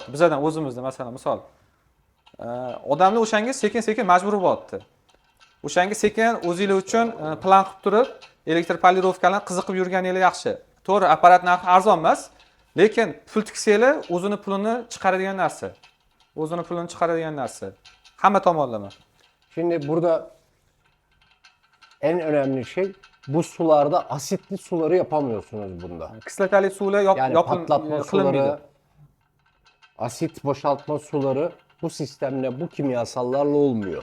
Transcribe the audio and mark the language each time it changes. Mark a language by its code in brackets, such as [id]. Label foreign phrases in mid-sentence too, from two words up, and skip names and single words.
[uz] Bizdan o'zimizda masalan, misol. Odamlar o'shanga sekin-sekin majbur bo'lyapti. O'shanga sekin o'zinglar uchun plan qilib turib, elektr polirovkalarni qiziqib yurganinglar yaxshi. To'g'ri, apparat narxi arzon emas, lekin pul tiksanglar o'zini pulini chiqaradigan narsa. O'zini pulini chiqaradigan narsa. Hamma tomonlama. [tr] Şimdi burada en önemli şey bu sularda asitli suları yapamıyorsunuz bunda. [uz] Kislotali suvlar [tr] Yani patlatma suları, asit boşaltma suları bu sistemle, bu kimyasallarla olmuyor.